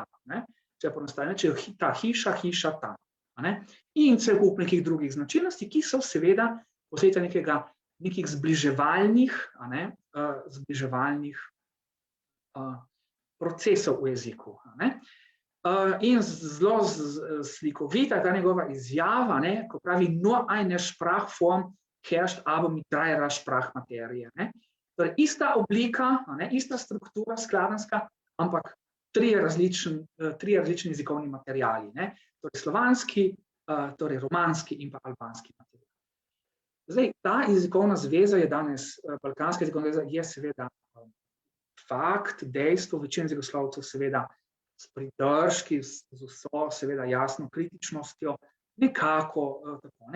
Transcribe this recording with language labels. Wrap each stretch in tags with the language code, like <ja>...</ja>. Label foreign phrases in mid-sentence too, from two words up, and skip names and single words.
<sl>Če poenostavim, rečejo ta hiša, hiša ta. In cel kup nekih drugih značilnosti, ki so seveda posledica nekih zbliževalnih procesov v jeziku. In zelo slikovita ta njegova izjava, ko pravi,</sl> <de>nur eine Sprachform herrscht aber mit dreierlei Sprachmaterie.</de> <sl>Torej, ista oblika, ista struktura skladenska, ampak trije različni jezikovni materiali. Torej, slovanski, torej romanski in pa albanski material. Zdaj, ta jezikovna zveza je danes, balkanska jezikovna zveza, je seveda fakt, dejstvo, večina jezikoslovcev seveda s pridržki, z vso seveda jasno kritičnostjo, nekako tako.</sl>